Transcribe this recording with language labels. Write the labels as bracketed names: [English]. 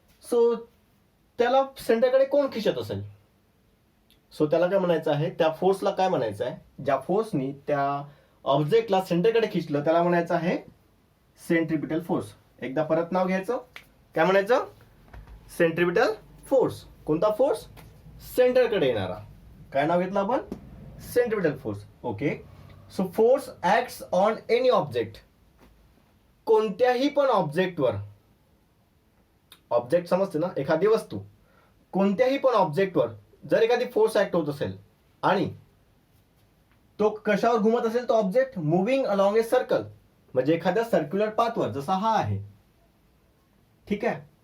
[Marathi] So त्याला सेंटरकडे कोण खिचत असेल, सो त्याला काय म्हणायचं आहे, त्या फोर्सला काय म्हणायचं आहे, ज्या फोर्सनी त्या ऑब्जेक्टला सेंटरकडे खिचलं त्याला म्हणायचं आहे सेंट्रिपिटल फोर्स. एकदा परत नाव घ्यायचं, काय म्हणायचं, सेंट्रिपिटल फोर्स. कोणता फोर्स, सेंटरकडे येणारा. काय नाव घेतलं आपण, centripetal force. Okay. [English] So force acts on any object. [Marathi] कोणत्याही पण ऑब्जेक्टवर, ऑब्जेक्ट समजते ना, एखादी वस्तू, कोणत्याही पण ऑब्जेक्टवर जर एखादी फोर्स ऍक्ट होत असेल आणि तो कशावर घुमत असेल, तो object [English] moving along a circle, [Marathi] म्हणजे एखाद्या सर्क्युलर पाथवर, जसा हा आहे. ठीक आहे.